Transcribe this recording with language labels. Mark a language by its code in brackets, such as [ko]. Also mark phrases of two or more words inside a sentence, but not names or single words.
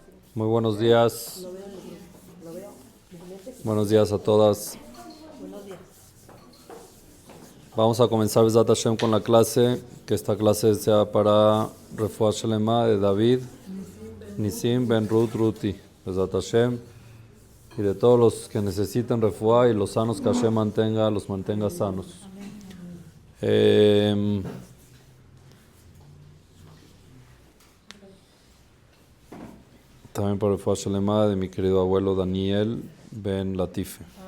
[es] Muy buenos días. Buenos días a todas. Vamos a comenzar [he] בעזרת השם [es] con la clase, que esta clase sea para [he] רפואה שלמה [es] de David, Nisim Ben Ruth Ruti, [he] בעזרת השם, [es] y de todos los que necesiten Refuah y los sanos que Hashem los mantenga sanos. También para [he] רפואה שלמה [es] de mi querido abuelo Daniel Ben Latife.